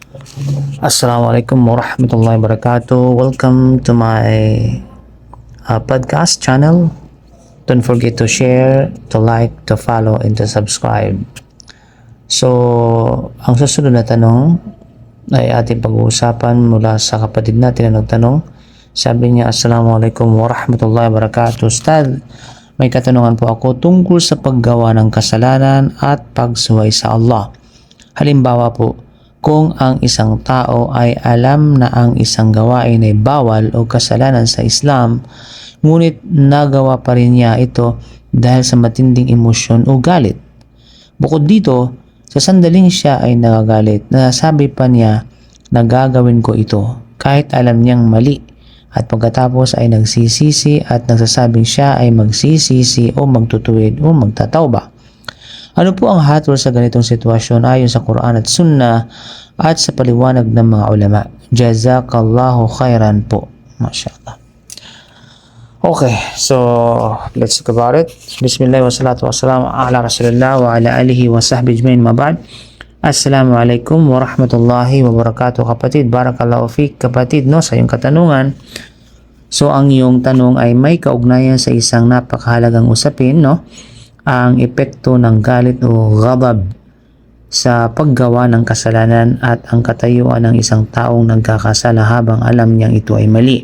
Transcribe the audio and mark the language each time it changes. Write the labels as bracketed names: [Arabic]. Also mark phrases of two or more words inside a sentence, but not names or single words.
[Arabic] السلام عليكم ورحمة الله وبركاته. [English] Welcome to my podcast channel. Don't forget to share, to like, to follow, and to subscribe. So, [Filipino] ang susunod na tanong ay ating pag-uusapan mula sa kapatid natin na nagtanong. Sabi niya, [Arabic] السلام عليكم ورحمة الله وبركاته. [Filipino] Ustad, may katanungan po ako tungkol sa paggawa ng kasalanan at pagsuway sa Allah. Halimbawa po, kung ang isang tao ay alam na ang isang gawain ay bawal o kasalanan sa Islam, ngunit nagawa pa rin niya ito dahil sa matinding emosyon o galit. Bukod dito, sa sandaling siya ay nagagalit, nasasabi pa niya na gagawin ko ito kahit alam niyang mali, at pagkatapos ay nagsisisi at nagsasabing siya ay magsisisi o magtutuwid o magtatawba. Ano po ang hatol sa ganitong sitwasyon ayon sa Quran at Sunnah at sa paliwanag ng mga ulama? [Arabic] جزاك الله خيرا po. ما شاء الله. [English] Okay, so let's talk about it. [Arabic] بسم الله والصلاة والسلام على رسول الله وعلى آله وصحبه أجمعين أما بعد. السلام عليكم ورحمة الله وبركاته kapatid. بارك الله فيك [Filipino] kapatid, no, sa iyong katanungan. So ang iyong tanong ay may kaugnayan sa isang napakahalagang usapin, no? Ang epekto ng galit o ghadab sa paggawa ng kasalanan at ang katayuan ng isang taong nagkakasala habang alam niyang ito ay mali.